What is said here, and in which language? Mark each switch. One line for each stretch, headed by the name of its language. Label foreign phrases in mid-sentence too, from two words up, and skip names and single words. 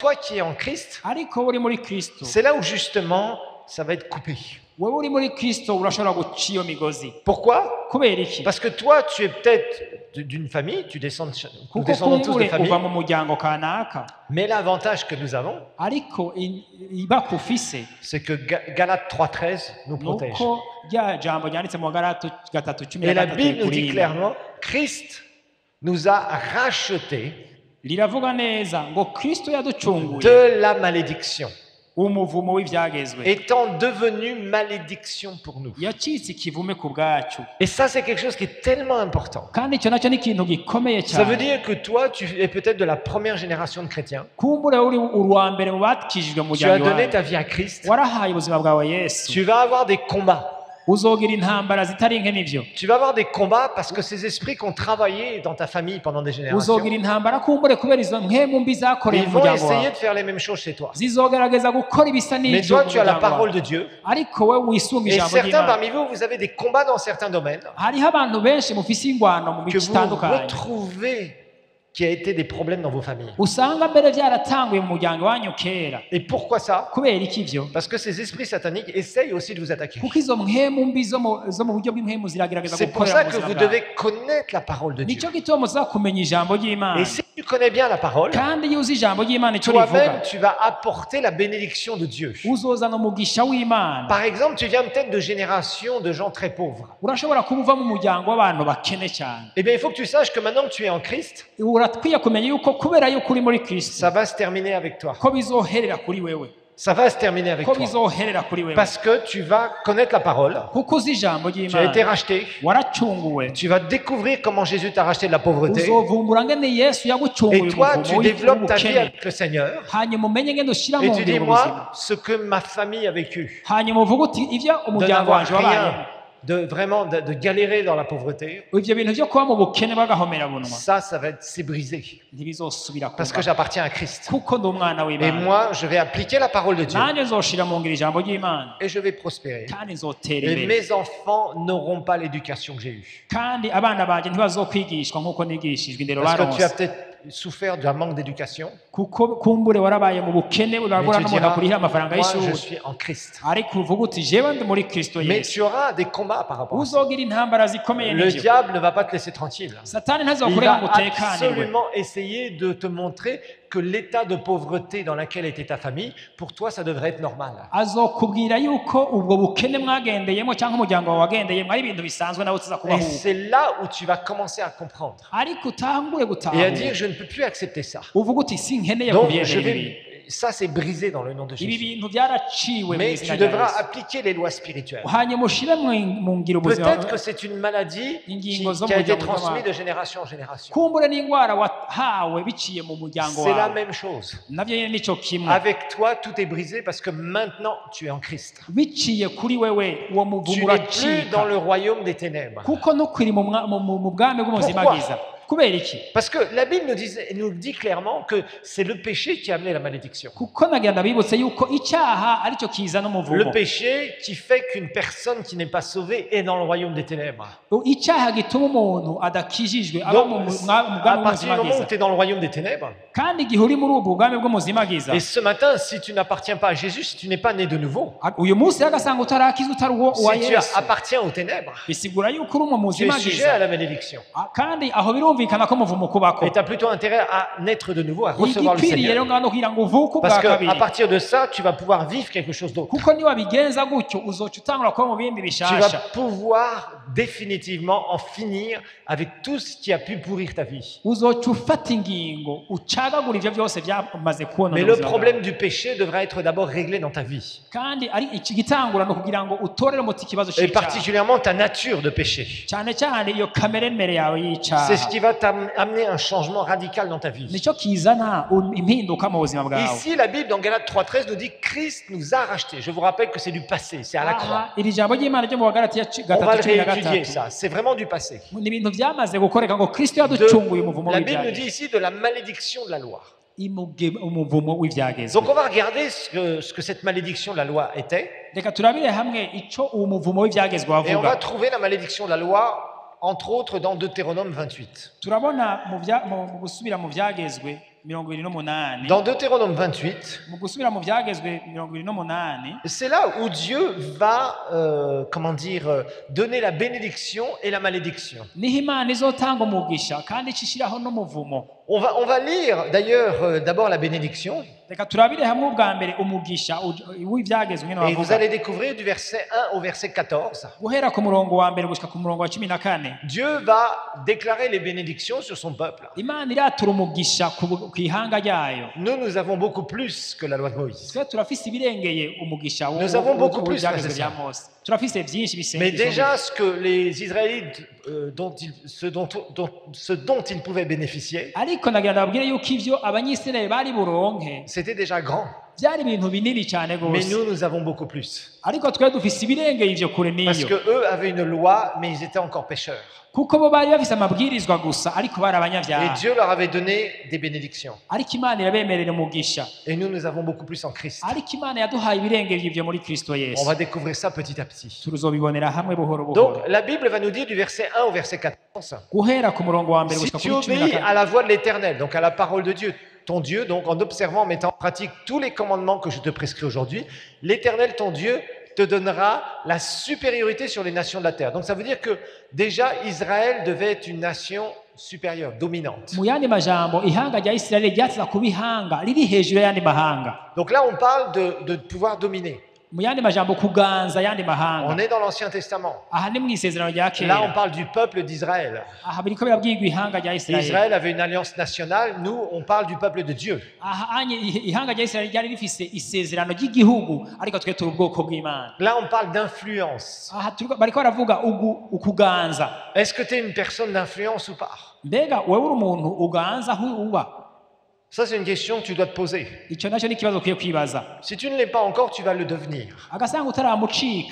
French: qui es en Christ,
Rundi: ariko uri muri Kristo
French: c'est là où justement ça va être coupé.
Rundi: wewe uri muri Kristo urashobora guca iyo migozi
French: Pourquoi?
Rundi: kubera iki
French: Parce que toi, tu es peut-être d'une famille, nous
Rundi: kuko
French: descendons tous de
Rundi: kumbure
French: famille,
Rundi: uva mu muryango kanaka
French: mais l'avantage que nous avons,
Rundi: ariko ibaka ufise
French: c'est que Galates 3.13 nous protège.
Rundi: nuko rya jambo ryanditse mu Galate 3:13
French: Et la Bible nous dit clairement, Christ nous a rachetés
Rundi: riravuga neza ngo Kristo yaducunguye
French: de la malédiction,
Rundi: umuvumo w'ivyagezwe
French: étant devenu malédiction pour nous.
Rundi: yacitse ikivume ku bwacu
French: Et ça, c'est quelque chose qui est tellement important.
Rundi: kandi icyo nacyo ni ikintu gikomeye
French: Ça veut
Rundi: cyane
French: dire que toi, tu es peut-être de la première génération de chrétiens.
Rundi: kumbure uri uwa mbere mu bakijijwe mu
French: Tu as
Rundi: muryango
French: donné
Rundi: wawe
French: ta vie à Christ.
Rundi: warahaye ubuzima bwawe Yesu
French: Tu vas avoir des combats.
Rundi: uzogira intambara zitari nke n'ivyo
French: Tu vas avoir des combats parce que ces esprits qui ont travaillé dans ta famille pendant des générations,
Rundi: uzogira intambara kumbure kubera izo mpemu mbi zakoreye
French: ils
Rundi: mu
French: vont
Rundi: muryango
French: essayer
Rundi: wawe
French: de faire les mêmes choses chez toi.
Rundi: zizogerageza gukora ibisa
French: Mais
Rundi: n'ivyo
French: toi,
Rundi: mu
French: tu as la
Rundi: muryango
French: parole
Rundi: wawe
French: de Dieu.
Rundi: ariko we wisunga
French: Et
Rundi: ijambo
French: certains
Rundi: ry'Imana
French: parmi vous, vous avez des combats dans certains domaines
Rundi: hariho abantu benshi mufise ingwano mu
French: que
Rundi: bice
French: vous
Rundi: bitandukanye
French: retrouvez qui a été des problèmes dans vos familles.
Rundi: usanga mbere byaratanguye mu muryango wanyu kera
French: Et pourquoi ça?
Rundi: kubera iki ivyo
French: Parce que ces esprits sataniques essayent aussi de vous attaquer.
Rundi: kuko izo mpemu mbi zo mu buryo bw'impemu ziragerageza
French: C'est pour
Rundi: gukorera
French: ça
Rundi: mu
French: que
Rundi: buzima
French: vous
Rundi: bwawe
French: devez connaître la parole de Dieu.
Rundi: nicyo gituma muza kumenya ijambo ry'Imana
French: Et si tu connais bien la parole,
Rundi: kandi iyo uzi ijambo ry'Imana icyo rivuga
French: toi-même, tu vas apporter la bénédiction de Dieu.
Rundi: uzozana umugisha w'Imana
French: Par exemple, tu viens peut-être de générations de gens très pauvres.
Rundi: urashobora kuba uva mu muryango w'abantu bakene cyane
French: Eh bien, il faut que tu saches que maintenant que tu es en Christ,
Rundi: urakwiye kumenya yuko kubera yuko uri muri Kristo
French: ça va se terminer avec toi.
Rundi: ko bizoherera kuri wewe
French: Ça va se terminer avec
Rundi: ko
French: toi.
Rundi: bizoherera kuri wewe
French: Parce que tu vas connaître la parole,
Rundi: kuko uzi ijambo
French: tu as été
Rundi: ry'Imana
French: racheté,
Rundi: waracunguwe
French: tu vas découvrir comment Jésus t'a racheté de la pauvreté.
Rundi: uzovumbura ngene Yesu yagucunguye
French: Et toi, tu
Rundi: umuvumo
French: développes ta vie
Rundi: w'ubukene
French: avec le Seigneur.
Rundi: hanyuma umenye ngene ushyira
French: Et
Rundi: mu
French: tu dis,
Rundi: ngiro ubuzima
French: moi, ce que ma famille a vécu,
Rundi: hanyuma uvuga uti ivyo
French: de
Rundi: umuryango
French: n'avoir
Rundi: wanje wabayemo
French: rien, de galérer dans la pauvreté,
Rundi: ivyo bintu vyo kuba mu bukene bagahomera bunwa
French: ça va être, c'est brisé.
Rundi: ntibizosubira
French: Parce que
Rundi: kuba
French: j'appartiens à Christ.
Rundi: kuko ndi umwana
French: Et
Rundi: w'Imana
French: moi, je vais appliquer la parole de Dieu.
Rundi: nanjye nzoshira mu ngiro ijambo ry'Imana
French: Et je vais prospérer.
Rundi: kandi nzotera
French: Et
Rundi: imbere
French: mes enfants n'auront pas l'éducation que j'ai eue.
Rundi: kandi abana banje ntibazokwigishwa nk'uko nigishijwe indero
French: Parce que tu as
Rundi: baronse
French: peut-être souffert d'un manque d'éducation.
Rundi: kuko kumbure warabaye mu bukene
French: Mais
Rundi: urabura
French: tu
Rundi: n'umuntu
French: diras,
Rundi: akurihira amafaranga
French: moi, je
Rundi: y'ishuri
French: suis en Christ.
Rundi: ariko uvuga uti jewe ndi muri Kristo
French: Mais
Rundi: Yesu
French: tu auras des combats par rapport à ça.
Rundi: uzogira intambara zikomeye
French: Le
Rundi: n'ivyo
French: diable ne va pas te laisser tranquille.
Rundi: satani
French: Il
Rundi: ntazokureka ngo
French: va
Rundi: utekanirwe
French: absolument essayer de te montrer que l'état de pauvreté dans lequel était ta famille, pour toi, ça devrait être normal.
Rundi: azokubwira yuko ubwo bukene mwagendeyemo cyangwa umuryango wawe wagendeyemo ari ibintu bisanzwe nawe tuza
French: Et
Rundi: kubaho
French: c'est là où tu vas commencer à comprendre
Rundi: ariko utangure
French: et à
Rundi: gutahura
French: dire, je ne peux plus accepter ça.
Rundi: uvuga uti sinkeneye
French: Donc,
Rundi: kubyemera ibi
French: ça, c'est brisé dans le nom de
Rundi: ibi
French: Jésus.
Rundi: bintu byaraciwe mu
French: Mais
Rundi: izina
French: tu
Rundi: rya
French: devras
Rundi: Yesu
French: appliquer les lois spirituelles.
Rundi: hanyuma ushire mu ngiro ubuzima
French: Peut-être que c'est une maladie qui a été transmise de génération en génération.
Rundi: kumbure n'indwara wahawe biciye mu muryango
French: C'est la
Rundi: wawe
French: même chose.
Rundi: navyo nyene nico kimwe
French: Avec toi, tout est brisé parce que maintenant, tu es en Christ.
Rundi: biciye kuri wewe uwo
French: Tu
Rundi: muvumo
French: n'es plus dans
Rundi: uracika
French: le royaume des ténèbres.
Rundi: kuko ntukwiri mu bwami bw'umuzimagiza kubera iki
French: Parce que la Bible nous dit clairement que c'est le péché qui a amené la malédiction.
Rundi: kuko nagira ndabibutse yuko icyaha aricyo kizana
French: Le
Rundi: umuvumo
French: péché qui fait qu'une personne qui n'est pas sauvée est dans le royaume des ténèbres.
Rundi: icyaha gituma umuntu adakijijwe aba mu
French: Donc,
Rundi: bwami
French: à partir du moment où
Rundi: bw'umuzimagiza
French: tu es dans le royaume des ténèbres,
Rundi: kandi igihe uri muri ubwo bwami bw'umuzimagiza
French: et ce matin, si tu n'appartiens pas à Jésus, si tu n'es pas né de nouveau,
Rundi: uyu munsi agasanga utarakizwa utari uwa
French: si tu
Rundi: Yesu
French: appartiens aux ténèbres,
Rundi: bisigura yuko uri mu
French: tu es sujet à
Rundi: muzimagiza
French: la malédiction.
Rundi: kandi aho birumvikana ko umuvumo kubako
French: Et tu as plutôt intérêt à naître de nouveau, à recevoir le
Rundi: igikwiriye rero
French: Seigneur.
Rundi: ngano kugira ngo uvuke ubwa
French: Parce qu'à
Rundi: kabiri
French: partir de ça, tu vas pouvoir vivre quelque chose d'autre.
Rundi: kuko niwabigenza gutyo uzoca utangura kuba mu bindi
French: Tu vas
Rundi: bishasha
French: pouvoir définitivement en finir avec tout ce qui a pu pourrir ta vie.
Rundi: uzoca ufata ingingo ucagagura ivyo byose byamaze kubona
French: Mais le problème du péché devra être d'abord réglé dans ta vie.
Rundi: kandi ari iki gitangura no kugira ngo utorere umuti ikibazo
French: Et
Rundi: cy'icyaha
French: particulièrement ta nature de péché.
Rundi: cyane cyane iyo kamere mbere yawe y'icyaha
French: C'est ce qui va t'amener un changement radical dans ta vie.
Rundi: nicyo kizana impinduka mu buzima bwawe
French: Ici, la Bible dans Galates 3.13 nous dit Christ nous a rachetés. Je vous rappelle que c'est du passé, c'est à la croix.
Rundi: aha iri jambo ry'Imana ryo mu Bagalatiya
French: On va le 3:13 réétudier ça, c'est vraiment du passé.
Rundi: ni ibintu byamaze gukoreka ngo Kristo yaducunguye umuvumo
French: La Bible nous
Rundi: w'ibyaha
French: dit ici de la malédiction de la loi.
Rundi: umuvumo w'ibyagezwe
French: Donc on va regarder ce que cette malédiction de la loi était.
Rundi: reka turabire hamwe icyo uwo muvumo w'ibyagezwe
French: Et on va
Rundi: wavuga
French: trouver la malédiction de la loi, entre autres, dans Deutéronome 28.
Rundi: turabona mu gusubira mu byagezwe 28
French: Dans Deutéronome 28,
Rundi: mu gusubira mu byagezwe 28
French: c'est là où Dieu va, donner la bénédiction et la malédiction.
Rundi: niho Imana izotanga umugisha kandi icishiraho n'umuvumo.
French: On va lire d'ailleurs d'abord la bénédiction.
Rundi: Reka turabire hamwe ubwa mbere umugisha w'ibyagezwe nyine
French: Et vous
Rundi: wavuga
French: allez découvrir du verset 1 au verset 14.
Rundi: guhera ku murongo wa mbere gushika ku murongo wa 14.
French: Dieu va déclarer les bénédictions sur son peuple.
Rundi: Imana iratura umugisha ku ihanga ryayo.
French: Nous avons beaucoup plus que la loi de Moïse.
Rundi: Twe turafise ibirengeye umugisha
French: Nous avons beaucoup plus,
Rundi: w'ibyagezwe
French: frères et
Rundi: bya Mose. Turafise byinshi
French: Mais
Rundi: bisenge.
French: déjà, ce que les Israélites, ce dont ils pouvaient bénéficier,
Rundi: Ariko nagira ndababwire yuko ivyo abanyisirayeli bari buronke
French: c'était déjà grand.
Rundi: byari ibintu binini cyane
French: Mais
Rundi: gose.
French: nous avons beaucoup plus.
Rundi: Ariko twe dufise ibirengeye ivyo kure
French: Parce
Rundi: niyo.
French: que eux avaient une loi, mais ils étaient encore pécheurs.
Rundi: Kuko bo bari bafise amabwirizwa gusa ariko bari
French: Et
Rundi: abanyabyaha.
French: Dieu leur avait donné des bénédictions.
Rundi: Ariko Imana irabemerera umugisha.
French: Et nous avons beaucoup plus en Christ.
Rundi: Ariko Imana yaduhaye ibirengeye ivyo muri Kristo
French: On
Rundi: Yesu.
French: va découvrir ça petit à petit.
Rundi: Tuzobibonera hamwe buhoro buhoro.
French: Donc, la Bible va nous dire du verset 1 au verset 14,
Rundi: Guhera ku murongo wa mbere
French: si
Rundi: gushika
French: tu
Rundi: kuri
French: obéis
Rundi: 14.
French: à la voix de l'Éternel, donc à la parole de Dieu, ton Dieu, donc en observant, en mettant en pratique tous les commandements que je te prescris aujourd'hui, l'Éternel, ton Dieu, te donnera la supériorité sur les nations de la terre. Donc ça veut dire que déjà Israël devait être une nation supérieure, dominante.
Rundi: Mu yandi majambo ihanga rya Isirayeli ryatsa kuba ihanga riri hejuru y'ayandi mahanga.
French: Donc là on parle de pouvoir dominer.
Rundi: Mu yandi majambo kuganza ayandi
French: On
Rundi: mahanga.
French: est dans l'Ancien Testament.
Rundi: Aha ni mu isezerano rya
French: Là on
Rundi: kera.
French: parle du peuple d'Israël.
Rundi: Aha biriko birabwirwa ihanga rya Isirayeli.
French: Israël avait une alliance nationale, nous on parle du peuple de Dieu.
Rundi: Aha anye ihanga rya Isirayeli ryari rifise isezerano ry'igihugu ariko twe turi ubwoko bw'Imana.
French: Là on parle d'influence.
Rundi: Aha bariko baravuga ukuganza.
French: Est-ce que tu es une personne d'influence ou pas?
Rundi: Mbega wewe uri umuntu uganza aho uba?
French: Ça c'est une question que tu dois te poser.
Rundi: Ico naco ni ikibazo ukwiye kwibaza.
French: Si tu ne l'es pas encore, tu vas le devenir.
Rundi: Agasanga utaramucika.